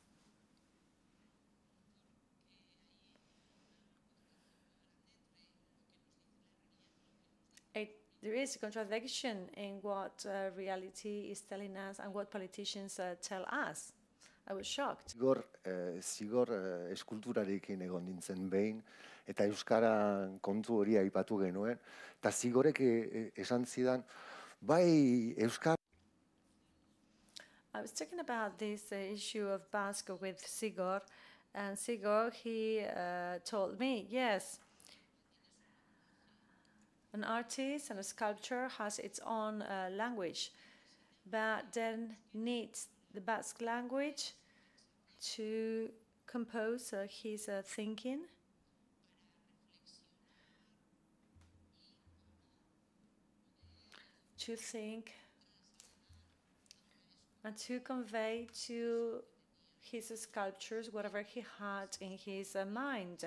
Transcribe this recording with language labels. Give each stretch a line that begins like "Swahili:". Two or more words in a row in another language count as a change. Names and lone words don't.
English: There is a contradiction in what reality is telling us and what politicians tell us. I was shocked.
Basque: Zigor eskulturarekin egon nintzen behin, eta euskara kontu hori aipatu genuen, eta zigorek esan zidan, bai euskara.
English: I was talking about this issue of Basque with Zigor, and Zigor, he told me, yes, an artist and a sculptor has its own language, but then needs the Basque language to compose his thinking, to think, and to convey to his sculptures whatever he had in his mind.